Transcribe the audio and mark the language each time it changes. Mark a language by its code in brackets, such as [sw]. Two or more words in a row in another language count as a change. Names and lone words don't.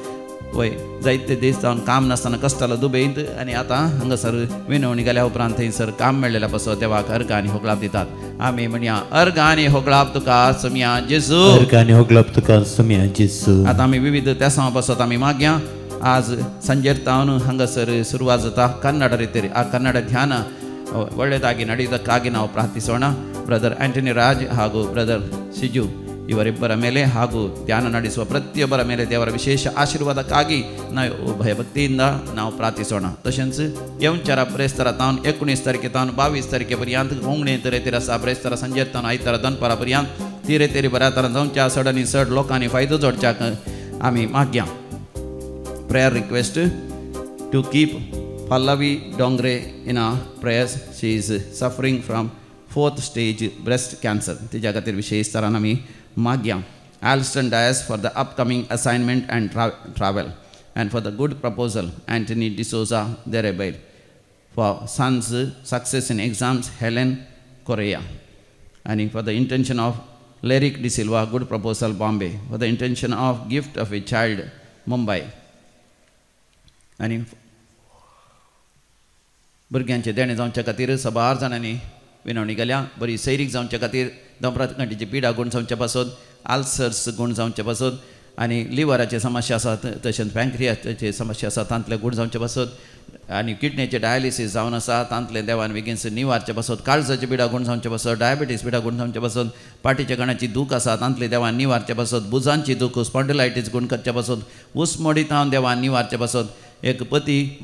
[kok] वय जायते दीस जावन काम नासतना कश्टालो दुबयंत आनी आतां हांगासर विनवणी गेल्या उपरांत थंयसर काम मेळिल्ल्या पासत देवाक अर्घ आनी होकळाप दितात. आमी म्हणया अर्घ आनी होकळाप तुका समिया जेजू. अर्घ आनी होकळाप तुका समिया जेजू. आतां आमी विविध त्यासां पासत आमी मागया. आज संजेर तावन हांगासर सुरवात जाता कन्नड रितीर आ कन्नಡ [kn] ಧ್ಯಾನ ಒಳ್ಳೆಯದಾಗಿ ನಡೆಯುವುದಕ್ಕಾಗಿ ನಾವು ಪ್ರಾರ್ಥಿಸೋಣ. ಬ್ರದರ್ ಆಂಟನಿ ರಾಜ್ ಹಾಗೂ ಬ್ರದರ್ ಸಿಜು ಇವರಿಬ್ಬರ ಮೇಲೆ ಹಾಗೂ ಧ್ಯಾನ ನಡೆಸುವ ಪ್ರತಿಯೊಬ್ಬರ ಮೇಲೆ ದೇವರ ವಿಶೇಷ ಆಶೀರ್ವಾದಕ್ಕಾಗಿ ನಾವು ಭಯಭಕ್ತಿಯಿಂದ ನಾವು ಪ್ರಾರ್ಥಿಸೋಣ. [kok] तशेंच येवचारा प्रेस्तारा तावन 19 तारखे तावन 22 तारखे पर्यंत होंगणे तरेतीर आसा. प्रेस्तारा संजेर तावन आयतारा दनपारा पर्यंत तिरे तेरी बऱ्या तरान जावच्या चड आनी चड लोकांनी फायदो जोडच्याक आमी मागया. [en] prayer request to keep Pallavi Dongre in our prayers. She is suffering from 4th stage breast cancer. [kok] तिच्या खातीर विशेष तरान आमी मागया. [en] Alston Dias for the upcoming assignment and travel, and for the good proposal Anthony D'Souza Derebail, for son's success in exams Helen Correa, and for the intention of Lyric De Silva good proposal Bombay, for the intention of gift of a child Mumbai, and [kok] भुरग्यांचे देणे जावच्या खातीर सबार जाणांनी विनवणी केल्या. बरी सैरीक जावच्या खातीर दंपराकांटीची पिडा गूण जावच्या पासत, आल्सर्स गूण जावच्या पासत, आनी लिव्हराचे समस्या आसात तशेंच पॅनक्रियाचे समस्या आसा तांतले गूण जावचे पासत आनी किडनीचे डायलिसीस जावन आसा तांतले देवान बेगीनच निवारचे पासत काळजाचे पिडा गूण जावचे पासत डायबिटीस पिडा गूण जावचे पासत पाटीच्या कणाची दूख आसा तांतले देवान निवारचे पासत बुजांची दूख स्पॉन्डिलायटीस गूण करचे पासत उसमोडीत हांव देवान निवारचे पासत एक पती